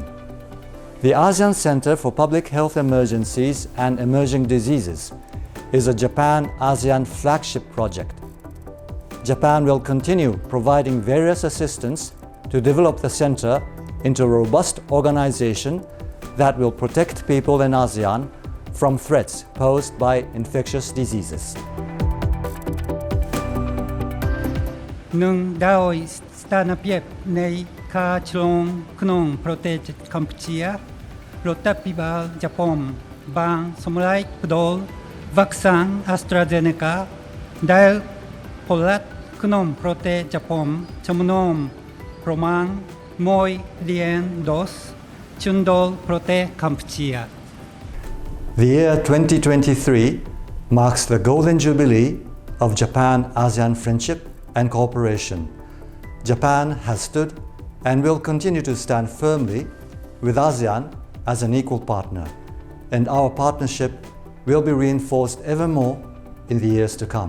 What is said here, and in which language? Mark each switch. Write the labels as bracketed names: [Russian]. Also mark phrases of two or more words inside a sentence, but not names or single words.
[English] The ASEAN Center for Public Health Emergencies and Emerging Diseases is a Japan-ASEAN flagship project. Japan will continue providing various assistance to develop the center into a robust organization that will protect people in ASEAN from threats posed by infectious diseases. [Khmer] នឹងដោយស្ថានភាពនៃការឆ្លងក្នុងប្រទេសកម្ពុជារដ្ឋាភិបាលជប៉ុនបានសម្រេចផ្តល់វ៉ាក់សាំង AstraZeneca ដែលផលិតក្នុងប្រទេសជប៉ុនចំនួនប្រមាណ1លានដូសជូនដល់ប្រទេសកម្ពុជា [English] The year 2023 marks the golden jubilee of Japan-ASEAN friendship and cooperation. Japan has stood and will continue to stand firmly with ASEAN as an equal partner, and our partnership will be reinforced ever more in the years to come.